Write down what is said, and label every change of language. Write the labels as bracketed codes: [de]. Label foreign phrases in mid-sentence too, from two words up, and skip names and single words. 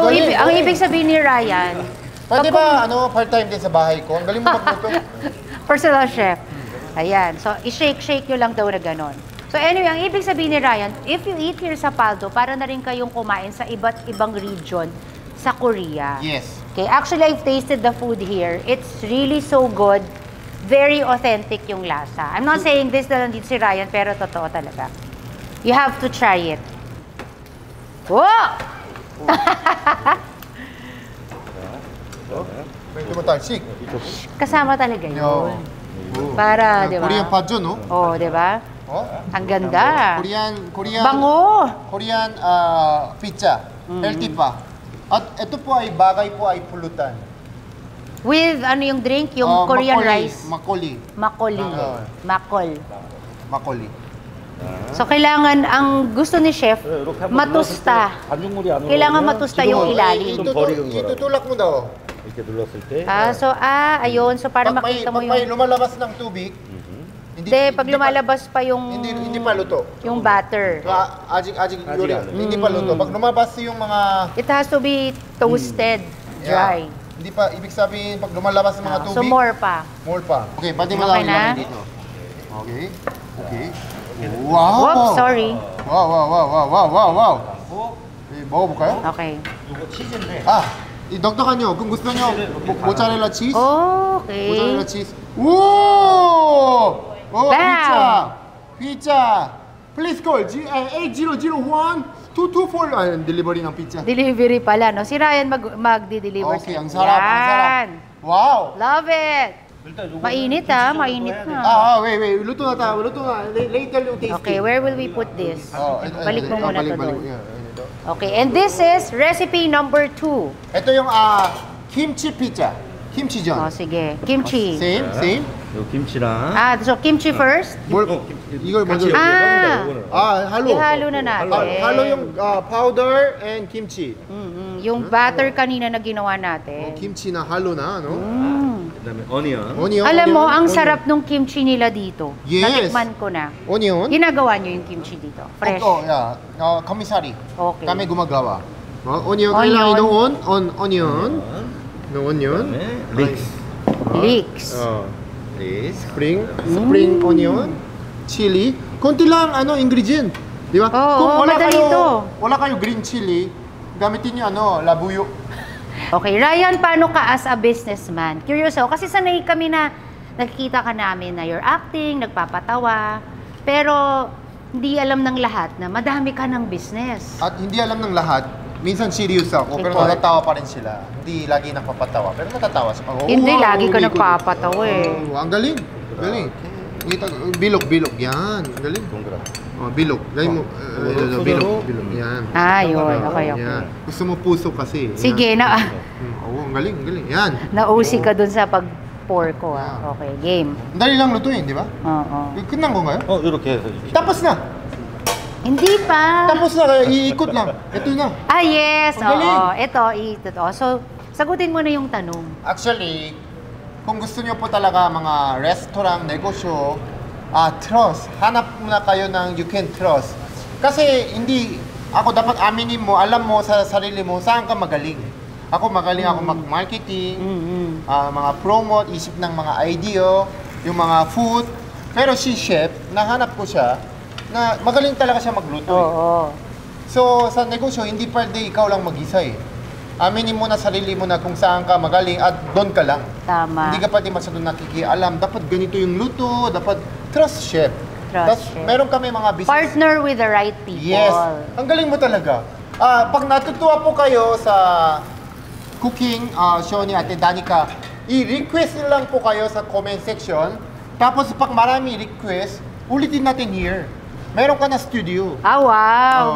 [tl] Galing, ang galing. ibig sabihin ni Ryan, Pwede ba part-time din sa bahay ko? Ang galing mo magluto. [en] personal chef. Ayan. [tl] So, i-shake-shake nyo lang daw na ganon. [en] So, anyway, [tl] ang ibig sabihin ni Ryan, [en] if you eat here [tl] sa Paldo, para na rin kayong kumain sa iba't ibang region sa Korea. [en] Yes. Okay, actually, I've tasted the food here. It's really so good. Very authentic [tl] yung lasa. [en] I'm not saying this [tl] na lang dito si Ryan, pero totoo talaga. [en] You have to try it. Whoa! [tl] Medyo matalsik. Kasama talaga Yo. yun. Para, di ba? Korean padjo, no? Oh, di ba? Ang ganda. Korean Bango! [en] Korean pizza. Healthy pa. [tl] At ito po ay bagay po ay pulutan. With ano yung drink? Yung [en] Korean rice? [ko] Makgeolli. Makgeolli. [tl] So, kailangan, ang gusto ni chef, matusta. [ko] 반죽물이 안 [tl] Kailangan matusta yung ilalim. Itutulak mo daw. [ko] 이렇게 눌렀을 때 [tl] Ayun. So, para Pag makita mo may yung... lumalabas ng tubig, Hindi, pag lumalabas pa yung... hindi pa luto. Yung batter. A직 yuri. Hindi pa luto. Pag lumabas yung mga [en] It has to be toasted, dry. [tl] Hindi pa ibig sabihin pag lumalabas ng mga tubig. So, more pa. More pa. Okay, pwede mo Okay lang na? ilagay dito. Okay. Wow! [en] Whoops, sorry. [ko] Wow. 먹어볼까요? Okay. 이거 치즈인데 [tl] idagdagan nyo. Kung gusto nyo, [en] mozzarella cheese. Okay. Mozzarella cheese. Woo! Bam! Pizza! Please call 8001-224. Delivery ng pizza. [tl] Delivery pala, no? Si Ryan magdi-deliver Okay, sa ang sarap. Yan. Wow! [en] Love it! [ko] 일단 요거는 [tl] Mainit mainit na. Wait. Luto na tayo. Luto na. Later yung tasting. [en] Okay, where will we put this? [tl] Balik mo muna to doon. Yeah, ito. [en] Okay, and this is recipe number 2. [tl] Ito yung kimchi pizza. Kimchi Oh, [ko] 전. [tl] sige. Kimchi. [en] Same. [ko] 요 김치랑 [en] So kimchi first? [ko] 이걸 먼저. [tl] halo. Ihalo na natin. Halo yung [en] powder and kimchi. [tl] Yung batter kanina na ginawa natin. kimchi na halo na, no? [ko] 그다음에 어니언. [en] Onion. [tl] Alam mo, ang [en] onion. [tl] sarap nung kimchi nila dito. [en] Yes. [tl] Natikman ko na. [en] Onion. [tl] Ginagawa nyo yung kimchi dito. [en] Fresh. [tl] komisari. Okay. Kami gumagawa. Onion. [en] Onion. [tl] Kailangan inoon. Onion. No onion. [ko] 그다음에 릭스. [en] Leeks. [ko] 릭스. [en] Spring onion. [tl] Chili. Konti lang ingredient. Di ba? Oo, madali to. Wala kayo [en] green chili, [tl] gamitin niyo labuyo. [en] Okay, Ryan, [tl] paano ka [en] as a businessman? [tl] Curious ako, kasi sanay kami na nakikita ka namin na [en] you're acting, [tl] nagpapatawa, pero hindi alam ng lahat na madami ka ng business. At hindi alam ng lahat, minsan serious ako, pero Ikaw? natatawa pa rin sila. Hindi lagi nakapatawa, pero natatawa sila. Hindi, lagi ka nagpapatawa eh. Ang galing. Galing. Bilog. Yan. Ang galing. [ko] 동그랗게. [tl] Bilog. Galing mo. Bilog. Yan. Yun. Okay. Yan. Gusto mo puso kasi. Sige, Yan. Ang galing. Yan. nausi ka dun sa pag-pour ko. Okay, game. Ang dali lang lutuin, di ba? Oo. [ko] 끝난 건가요? 이렇게 해서 이렇게. [tl] Tapos na! Hindi pa. Tapos na, kaya iikot lang. Ito na. Yes. Ang galing. Ito. So, sagutin mo na yung tanong. Actually, kung gusto niyo po talaga mga restaurant, negosyo, trust. Hanap muna kayo ng [en] you can trust. [tl] Kasi ako dapat aminin mo, alam mo sa sarili mo, saan ka magaling. Ako magaling ako mag-marketing, mga promote, isip ng mga idea, yung mga food. Pero si chef, nahanap ko siya, na magaling talaga siya magluto. Oo. So, sa negosyo, hindi pwede ikaw lang mag-isa eh. Aminin mo na sarili mo na kung saan ka magaling at doon ka lang. Tama. Hindi ka pwede masyadong nakikialam. Dapat ganito yung luto, dapat [en] trust chef. Trust chef. [tl] Meron kami mga business. [en] Partner with the right people. Yes. [tl] Ang galing mo talaga. Pag natutuwa po kayo sa [en] cooking show [tl] ni Ate Danica, i-request lang po kayo sa [en] comment section. [tl] Tapos pag marami request, ulitin natin here. Meron ka na studio. Wow.